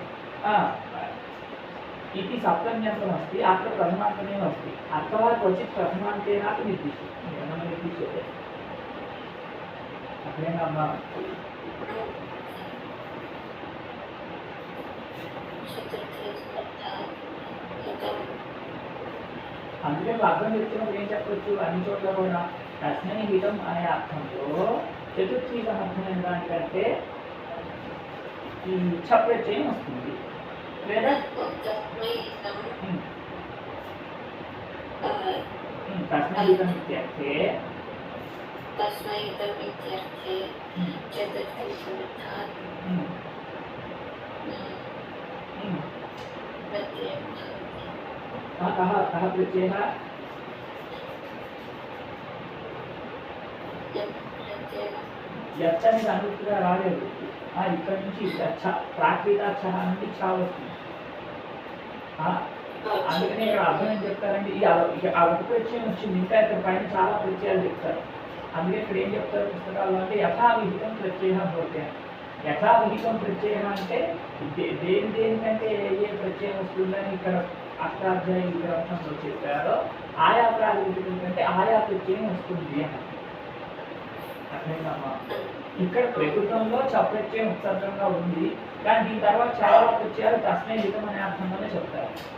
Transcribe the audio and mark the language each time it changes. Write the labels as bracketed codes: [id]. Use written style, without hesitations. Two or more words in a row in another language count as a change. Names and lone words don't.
[sa] इति सप्तम्यन्तमस्ति अत्र प्रथमान्तमेव अस्ति अथवा क्वचित् प्रथमान्तेनापि निर्दिश्यते अग्रे नाम [te] అందుకే అర్థం చెప్తున్నప్పుడు ఏం చెప్పచ్చు, అన్ని చోట్ల కూడా [sa] తస్మై హితం [te] అనే అర్థంలో చతుర్థి సమర్థమైన దానికంటే ఈ చప్రత్యయం వస్తుంది. [sa] లేదా तस्मैतम् इत्यर्थे तस्मै इदम् इत्यर्थे चतुर्थी समर्थात् प्रत्ययः भवति। कः प्रत्ययः [te] యచ్చ అనేది అనుకూలంగా రాలేదు ఇక్కడ నుంచి ప్రాకృతాక్ష నుండి ఛా వస్తుంది అందుకనే ఇక్కడ అర్థం ఏం చెప్తారంటే ఆ ఒక ప్రత్యయం వచ్చింది ఇంకా ఇక్కడ పైన చాలా ప్రత్యయాలు చెప్తారు అందుకే ఇక్కడ ఏం చెప్తారు పుస్తకాల్లో అంటే [sa] యథావిహితం ప్రత్యయ భవతి యథావిహితం ప్రత్యయం [te] అంటే దేనికంటే ఏ ప్రత్యయం వస్తుందని ఇక్కడ అష్టాధ్యాయ గ్రంథంలో చెప్పారో ఆయా ప్రాతిపదికం కంటే ఆయా ప్రత్యయం వస్తుంది అని అర్థమైందమ్మా ఇక్కడ ప్రకృతంలో ప్రత్యయం ఉత్సర్గంగా ఉంది కానీ దీని తర్వాత చాలా ప్రత్యయాలు [sa] తస్మై హితం [te] అనే అర్థంలోనే చెప్తారు